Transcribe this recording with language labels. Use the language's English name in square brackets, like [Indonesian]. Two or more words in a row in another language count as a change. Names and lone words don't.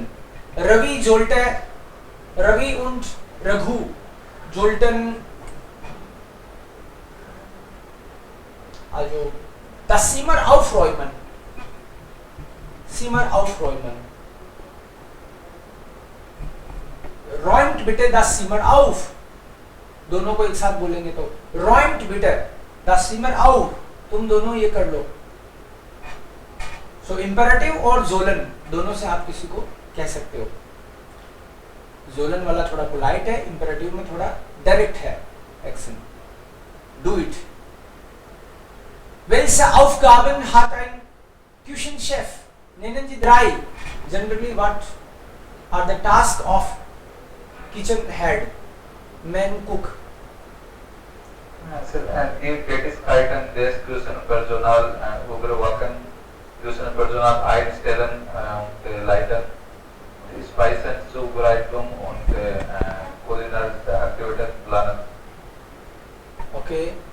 [German] Ravi und Raghu sollten also das Zimmer aufräumen. Räumt bitte das Zimmer auf. [Hindi] दोनों को एक साथ बोलेंगे तो [German] räumt bitte das Zimmer auf. [Hindi] तुम दोनों ये कर लो। सो इंपेरेटिव और जोलन दोनों से आप किसी को कह सकते हो। जोलन वाला थोड़ा पोलाइट है, इंपेरेटिव में थोड़ा डायरेक्ट है एक्शन। [English] do it. [German] Welche Aufgaben hat ein Küchenchef? Nennen Sie drei. [English] Generally, what are the tasks of kitchen head, main cook? [German] Die Tätigkeiten des Küchenpersonals überwachen, Küchenpersonal einstellen und leiten, Speisenzubereitung und kulinarische Aktivitäten planen. [English] Okay.